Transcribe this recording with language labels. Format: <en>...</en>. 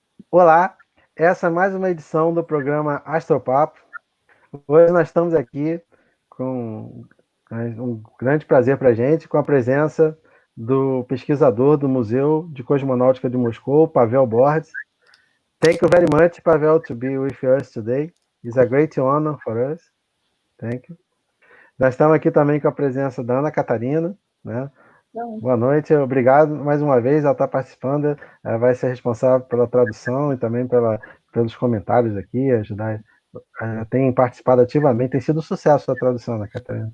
<pt>Olá, essa é mais uma edição do programa Astropapo. Hoje nós estamos aqui com um grande prazer para a gente, com a presença do pesquisador do Museu de Cosmonáutica de Moscou, Pavel Borde.</pt> <en>Thank you very much, Pavel, to be with us today. It's a great honor for us. Thank you.</en> <pt>Nós estamos aqui também com a presença da Ana Catarina, né? Boa noite, obrigado mais uma vez, ela está participando, ela vai ser responsável pela tradução e também pelos comentários aqui, ajudar, tem participado ativamente, tem sido um sucesso a tradução, né, Catarina?</pt>